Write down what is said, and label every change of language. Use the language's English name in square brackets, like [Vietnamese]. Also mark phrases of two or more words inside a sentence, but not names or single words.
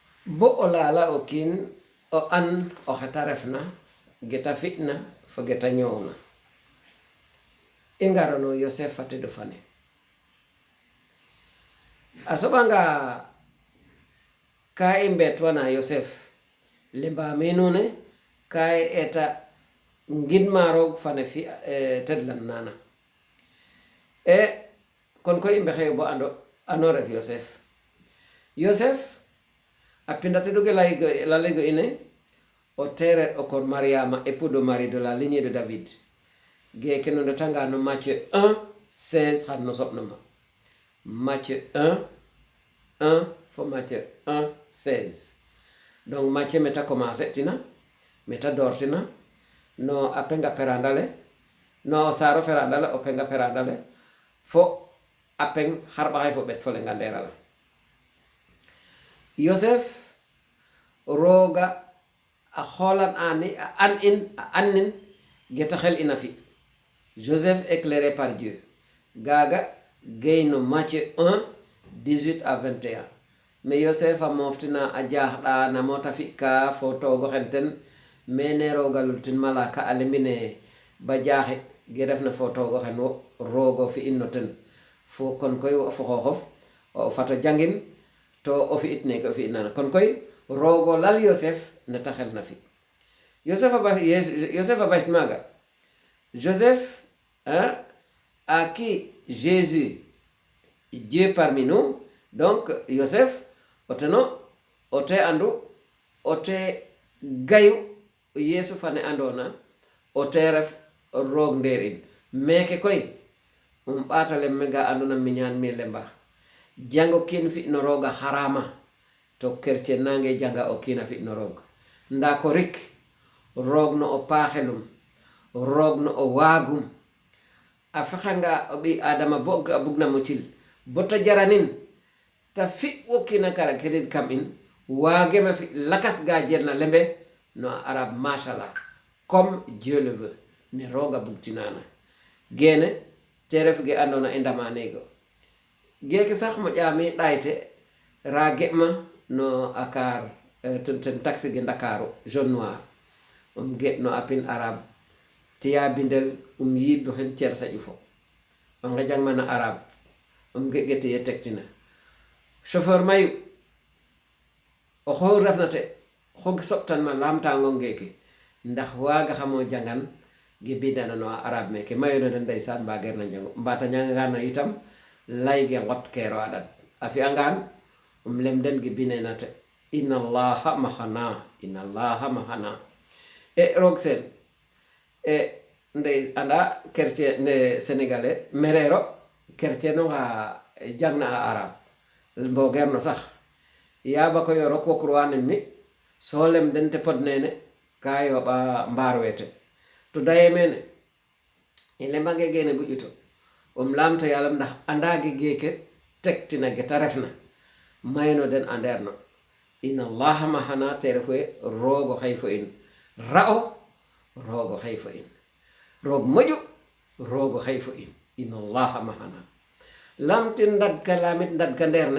[Serer] bo o laala o kiin o an o xeta refna geta fitna fo geta ñoowna i ngarano Yosef fa tedu fane a soɓanga ka i mbetwana Yosef lembaame nuune ka i eta ngidma roog fane fi tedlan nana kon koy i mbexeyo bo ano ref Yosef a pinda teduge lalego ine o tere o kon Mariama [French] époux de Marie de la lignée de David [Serer] geeke no ndetanga no Matthieu 1:16 xan no soɓnama Matthieu 1 fo Matthieu 1:16 donc Matthieu meta commencer tina meta dortina no a penga perandale no saro ferandale o penga perandale fo a peng harɓaxay fo ɓet fo lenga nderala Yosef roga a xolan annin geta xel ina fi [French] Joseph éclairé par Dieu [Serer] gaga geyno Matthieu 1:18 à 21 mais Yosef a moftina a jaaxɗa namota fi ka fo togo xenten mene roga lultin malaka a lembine ba jaaxe ge refna fo togo xen wo rogo fi inno ten fo kon koy fo xoxof o fato jangin to o fi it neke o fi nana kon koy rogo lal Yosef neta xel na fi Yosef a baxit maga [French] Joseph a qui Jésus Dieu parmi nous [Serer] donc Yosef oteno ote andu ote gayu Yesu fane andona ote ref roog ndeer in meke koy ɓatale mega andona miñaan mi lemba jango kiin fi no rooga harama to chrétien nange janga o kiina fi no roog nda ko rik roog no o paaxelum roog no o waagum a fexanga o ɓi adama bo a bugna mucil bota jaranin ta fi wo kiina kara kedid kam in waagema fi lakas ga jelna lembe no arab machallah [French] comme Dieu le veut [Serer] ne rooga bugtinana gene te ref ge andona e ndamanego geeke sax mo ƴaami ɗayte ra geɓma no akar ten taxi ge Ndakaru [French] jaune noir [Serer] geɗ no apin arab tiya bindel yiidu hen cer saƴu fo ngejang mana arab gegete ye tektina chauffeur mayu o xo refnate xog soɓtan ma lamtango ngeke ndax waaga xamo jangan ge bindana no arab meke mayono den ndeysaan mbager na jango mbata ñangana itam layge ngot kero aɗat a fi'angan lem den ge binenate [Arabic] إن الله معنا [Serer] roog sen ndey anda chrétien ne sénégalais merero chrétien no nga jangna a arab mbogerno sax yaba ko yoro ko croanen mi so lem den te pod nene ka yoɓa mbaar wete to daye mene i lembange gene buƴuto lamto yalam ndax andage geke tektina geta refna mayno den anderno [Arabic] إن الله معنا [Serer] te refoye rogo hay fo in ra'o rogo hay fo in roog moƴu rogo hay fo in [Arabic] إن الله معنا [Serer] lamtin dadka lamit dadka nderne